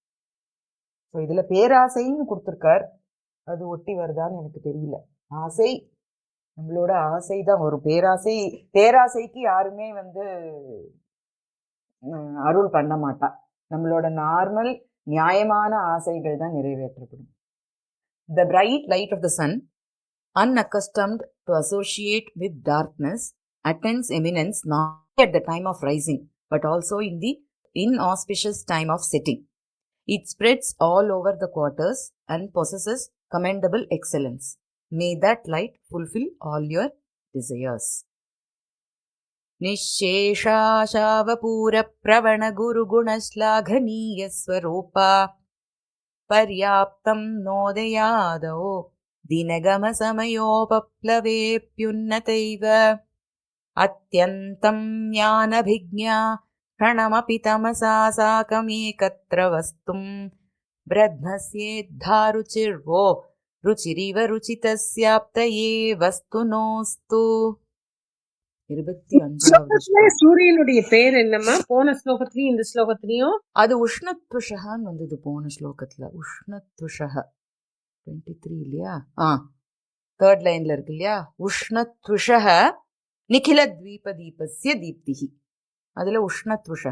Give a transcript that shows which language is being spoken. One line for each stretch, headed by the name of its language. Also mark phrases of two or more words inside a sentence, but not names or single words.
Tamil: இதுல பேராசைன்னு கொடுத்திருக்கார், அது ஒட்டி வருதான்னு எனக்கு தெரியல. ஆசை, நம்மளோட ஆசை தான் வரும். பேராசைக்கு யாருமே அருள் பண்ண மாட்டா. நம்மளோட நார்மல் நியாயமான ஆசைகள் தான் நிறைவேற்றப்படும்.
English: The bright light of the sun, unaccustomed to associate with darkness, attains eminence not at the time of rising, but also in the inauspicious time of setting. It spreads all over the quarters and possesses commendable excellence. May that light fulfill all your desires.
Sanskrit: निःशेषाशावपूर प्रवण गुरुगुणश्लाघनीय स्वरूपा पर्याप्तं नोदयादो दिनगमसमयोपप्लवेऽप्युन्नतैव अत्यन्तं ज्ञानभिज्ञा क्षणमपि तमसा साकमेकत्र वस्तुं ब्रध्नस्येद्धारुचिर्वो रुचिरिव रुचितस्याप्तये वस्तुनोऽस्तु.
Tamil: 25வது சூரியனுடைய பேர் என்னம்மா? போன ஸ்லோகத்திலயும் இந்த ஸ்லோகத்திலயும் அது உஷ்ணத்வஷகான்னு வந்தது. போன ஸ்லோகத்துல உஷ்ணத்வஷக 23 இல்லையா? 3rd லைன்ல இருக்கு இல்லையா?
Sanskrit: उष्णत्विषक निखिल दीप दीपस्य दीप्तिः, அதுல உஷ்ணத்வஷக.